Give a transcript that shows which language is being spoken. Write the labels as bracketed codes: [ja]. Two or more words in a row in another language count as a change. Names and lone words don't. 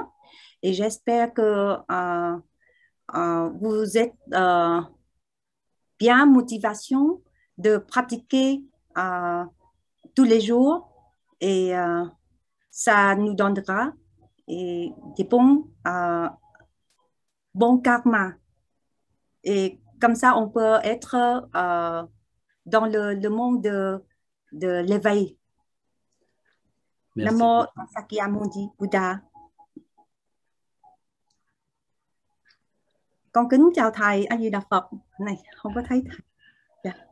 [fr] Et j'espère que vous êtes bien motivation de pratiquer tous les jours et ça nous donnera des bons karma. Et comme ça, on peut être dans le monde de l'éveil. [pi] Namo Sakyamuni Buddha. [vi] Con kính chào thầy. A Di Đà Phật. Này, không có thấy thầy. Dạ.